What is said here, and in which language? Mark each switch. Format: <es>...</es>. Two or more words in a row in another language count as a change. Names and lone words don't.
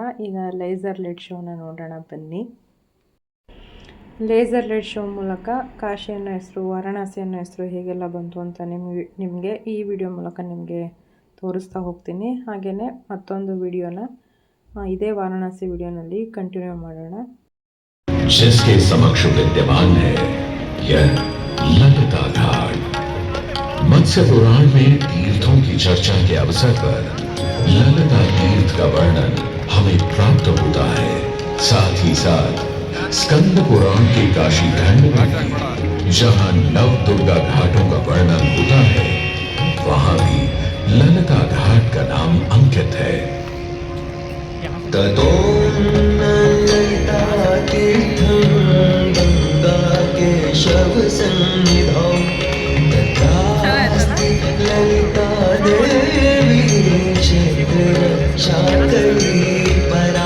<kn>ಈಗ</kn> <en>laser light</en> <kn>ಶೋನ ನೋಡೋಣ ಬನ್ನಿ.</kn> <en>laser light show</en> <kn>ಮೂಲಕ ಕಾಶಿ ಅನ್ನೋ ಹೆಸರು, ವಾರಣಾಸಿ ಅನ್ನೋ ಹೆಸರು ಹೇಗೆಲ್ಲ ಬಂತು ಅಂತ ನಿಮಗೆ ಈ ವಿಡಿಯೋ ಮೂಲಕ ನಿಮಗೆ ತೋರಿಸ್ತಾ ಹೋಗ್ತೀನಿ. ಹಾಗೆಯೇ ಮತ್ತೊಂದು ವಿಡಿಯೋನ ಇದೇ ವಾರಣಾಸಿ ವಿಡಿಯೋನಲ್ಲಿ ಕಂಟಿನ್ಯೂ ಮಾಡೋಣ.</kn> <hi>जिसके समक्ष विद्यमान है यह ललिता घाट। मत्स्य पुराण में तीर्थों की चर्चा के अवसर पर ललिता तीर्थ का वर्णन हमें प्राप्त होता है। साथ ही साथ स्कंद पुराण के काशी खंड में जहां नव दुर्गा घाटों का वर्णन होता है, वहां भी ललिता घाट का नाम अंकित है।</hi> <sa>ततो ललिता तीर्थं गंगा केशव सन्निधौ तत्रास्ति ललिता देवी क्षेत्ररक्षाकरी परा।</sa>